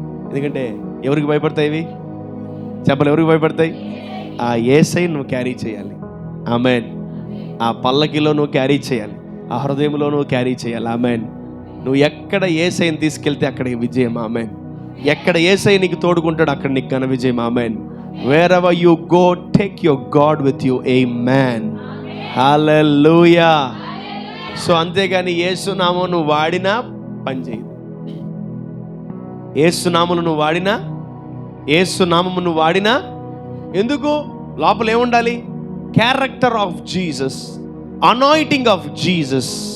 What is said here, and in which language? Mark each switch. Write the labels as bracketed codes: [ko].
[te] ఎందుకంటే ఎవరికి భయపడతాయి ఇవి చెప్పలు? ఎవరికి భయపడతాయి? ఆ యేసై నువ్వు క్యారీ చేయాలి. ఆమేన్. ఆ పల్లకిలో నువ్వు క్యారీ చేయాలి, ఆ హృదయంలో నువ్వు క్యారీ చేయాలి. ఆమేన్. నువ్వు ఎక్కడ యేసైని తీసుకెళ్తే అక్కడ విజయం. ఆమేన్. ఎక్కడ యేసై నీకు తోడుకుంటాడు అక్కడ నీకు ఘన విజయం. ఆమేన్. [en] wherever you go, take your God with you. Amen. Hallelujah. [te] So అంతేగాని యేసు నామం నువ్వు వాడినా పని చేయదు. యేసు నామమును నువ్వు వాడినా, యేసు నామము నువ్వు వాడినా ఎందుకు? లోపల ఏముండాలి? [en] Character of Jesus, anointing of Jesus.